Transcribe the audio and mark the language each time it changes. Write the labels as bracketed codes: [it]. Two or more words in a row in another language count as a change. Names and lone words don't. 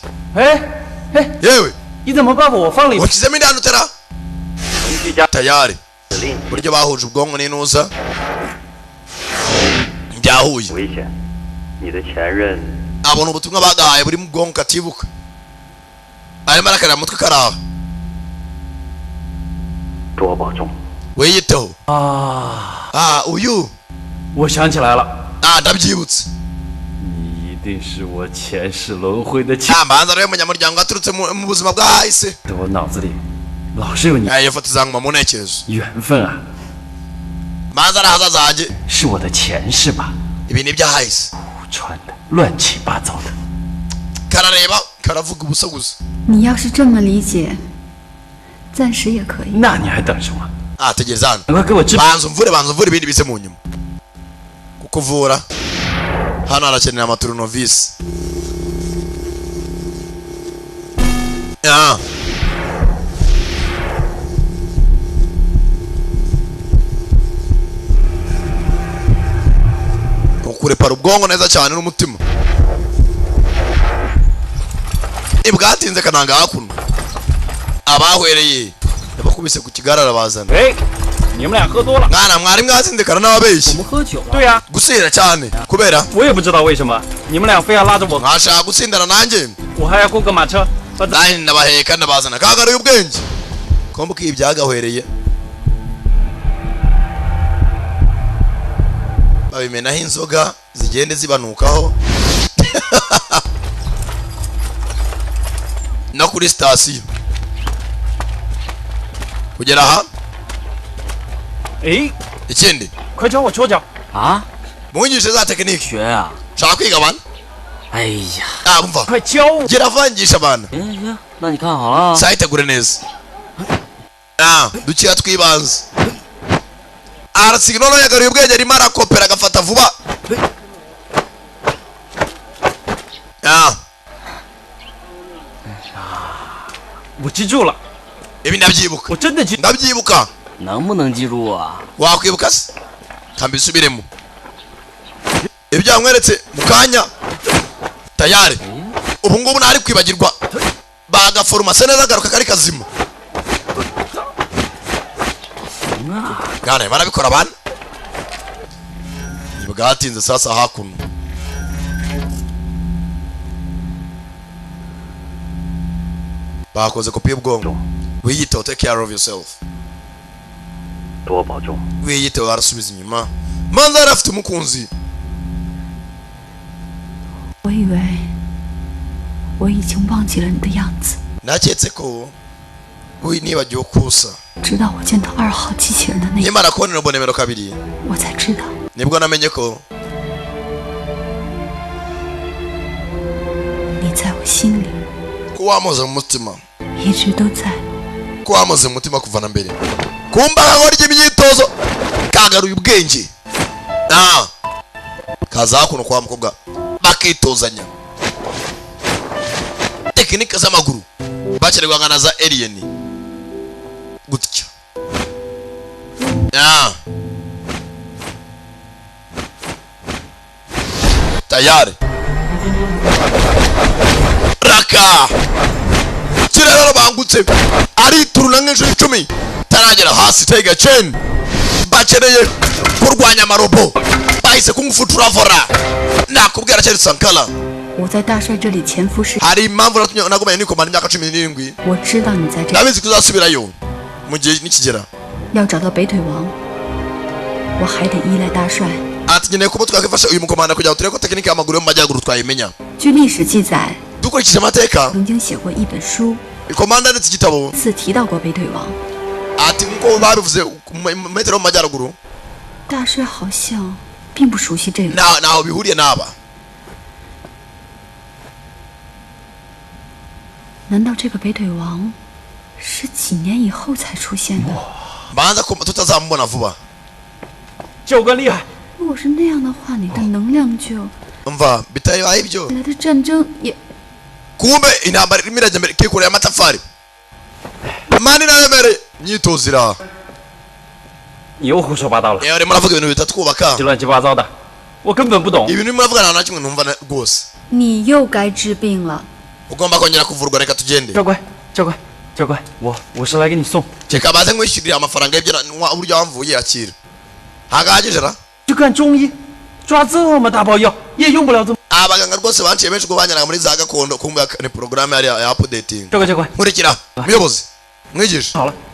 [zh] 哎哎， [rw] yewe [zh] 你怎么把我放里？ [rw] washyizemo indani utera tayari buryo bahuje ubwonko n'inuza byahuye [zh] 危险，你的前任 [rw] abona ubutumwa bagahaye buri mu bwonko katibuka arimo arakarira mutwe karaha [zh] 多保重。 [rw] wiyiteho [zh] 我想起来了， [rw] ndabyibutse [zh] 你一定是我前世轮回的 [rw] manza rero umunyamuryango aturutse mu buzima bwahise [zh] 我脑子里老是有你 [rw] iyo foto izanguma mu ntekerezo [zh] 缘分啊， [rw] manza ari ahazaza hanjye [zh] 是我的前世吧？ [rw] ibi ni ibyahahise [zh] 穿的乱七八糟的， [rw] karareba karavuga ubusa gusa [zh] 你要是这么理解，暂时也可以。那你还等什么？ [rw] tegereza hano [zh] 快给我治！ [rw] banza umvure ibindi bize mu nyuma kukuvura hano harakenera amaturunovisi ukurepara ubwonko neza cyane n'umutima ibwatinze kananga hakuno abahwereye bakubise ku kigarara bazana [zh] 你们俩喝多了。 [rw] mwana mwari mwazindikana n'ababeshyi [zh] 我们喝酒了。对呀， [rw] gusira cyane kubera [zh] 我也不知道为什么，你们俩非要拉着我， [rw] mwashaka gutsindana nanjye [zh] 我还要雇个马车。 [rw] nanjye ndabaheka ndabazana kagaruye ubwenge ko mbwiye ibyagahwereye babimenaho inzoga zigende zibanukaho no kuri sitasiyo kugera aha [zh] 哎， [rw] ikindi [zh] 快教我戳脚！啊？ [rw] mwigishe za tekinike [zh] 学啊！ [rw] shaka kwiga abana [zh] 哎呀， [rw] umva [zh] 快教我！ [rw] gira avangisha abana [zh] 行行，那你看好了啊。 [rw] sayitegure neza dukiya twibanze arasiga noneho yagaruye ubwenge arimo arakopera agafata vuba [zh] 我记住了， [rw] ibi ndabyibuka [zh] 我真的记。 [rw] ndabyibuka [zh] 能不能记住啊？ [rw] wakwibuka se kambisubiremo ibyo yamweretse mu kanya tayari ubu ngubu ntari kwibagirwa bagaforomase neza agaruka kari kazima gane barabikora bana bwatinze sasa hakuno bakoze kopi y'ubwonko wiyiteho [en] take care of yourself [zh] 多保重。 [rw] wiyiteho arasubiza inyuma manza yari afite umukunzi [zh] 我以为我已经忘记了你的样子， [rw] naketse ko nibagiwe kusa [zh] 直到我见到2号机器人的那一刻， [rw] nimara kubonera ubonero kabiri [zh] 我才知道 [rw] nibwo namenye ko [zh] 你在我心里 [rw] ko wamuze mu mutima [zh] 一直都在。 [rw] ko wamuze mu mutima kuva na mbere kumba nkora imyitozo kagaruye ubwenge kaza hakuno kwa mukobwa bakitozanya tekinike z'amaguru bakererwaga na za alien gutya tayari raka kirero bangutse arituruna nk'inshuro 10 taragera hasi tega chain bakereye kurwanya amarobo bahise kumfuturavora nakubwira cyari Sankara [zh] 我在大帅这里潜伏时， [rw] hari impamvu nagomanye nikomana imyaka 17 [zh] 我知道你在这里。 [rw] ndabizi kuzasubirayo mu gihe nikigera [zh] 要找到北腿王，我还得依赖大帅。 [rw] ati nkeneye kuba twakifasha uyu mukomanda kugira ngo turebe ko tekinike y'amaguru yo mu majyaruguru twayimenya [zh] 据历史记载， [rw] dukurikije amateka [zh] 曾经写过一本书， [rw] ikomanda ndetse igitabo [zh] 次提到过北腿王。 [rw] ati nkuko babivuze metero yo mu majyaruguru [zh] 大帅好像并不熟悉这个。 [rw] naho bihuriye n'aba [zh] 难道这个北腿王是几年以后才出现的？ [rw] banza ko tutazamubona vuba [zh] 教官厉害！如果是那样的话，你的能量就 [rw] umva bitaye ibyo [zh] 来的战争也 [rw] kumbe intambara irimo irajya mbere kikoreye amatafari mani naremere myitozo iraha [zh] 你又胡说八道了！ [rw] urimo uravuga ibintu bitatwubaka [zh] 这乱七八糟的，我根本不懂。 [rw] ibintu urimo uravuga nta na kimwe numva rwose [zh] 你又该治病了。 [rw] ugomba kongera kuvurwa reka tugende [zh] 教官，教官，教官，我是来给你送。 [rw] reka baze nkwishyurira amafaranga y'ibyo uburyo wamvuye yakira hagahagije ra [zh] 去看中医，抓这么大包药也用不了这么。 [rw] abaganga rwose banciye benshi ubwo banyanaga muri za gakondo kumva ni porogaramu ya updating [zh] 教官，教官， [rw] nkurikira muyobozi mwigisha